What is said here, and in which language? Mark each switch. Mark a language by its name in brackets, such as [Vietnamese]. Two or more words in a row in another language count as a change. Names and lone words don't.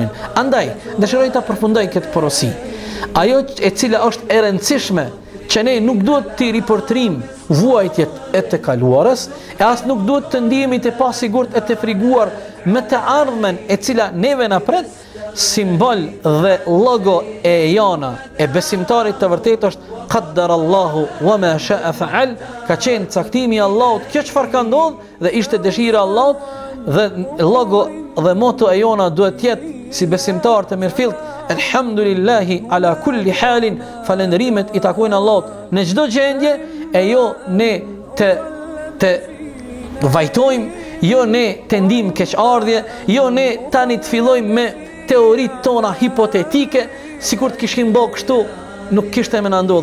[Albanian] Andaj, dëshiroj ta përfundoj këtë porosi. Ajo e cila është e rëndësishme që ne nuk duhet të riportrim vuajtjet e të kaluarës, e as nuk duhet të ndihemi të pasigurt e të friguar me të ardhmen e cila neve na pret. Simbol dhe logo e jona e besimtarit të vërtet është [Arabic] قدر الله وما شاء فعل, [Albanian] ka qenë caktimi i Allahut, kjo çfarë ka ndodhur dhe ishte dëshira e Allahut, dhe logo dhe moto e jona duhet të jetë si besimtar të mirëfillt, [Arabic] الحمد لله على كل حال, [Albanian] falendrimet i takojnë Allahut në çdo gjendje, e jo ne të vajtojmë, jo ne të ndim keqardhje, jo ne tani të fillojmë me teoritë tona hipotetike, sikur të kishim bë kështu, nuk kishte më na ndodh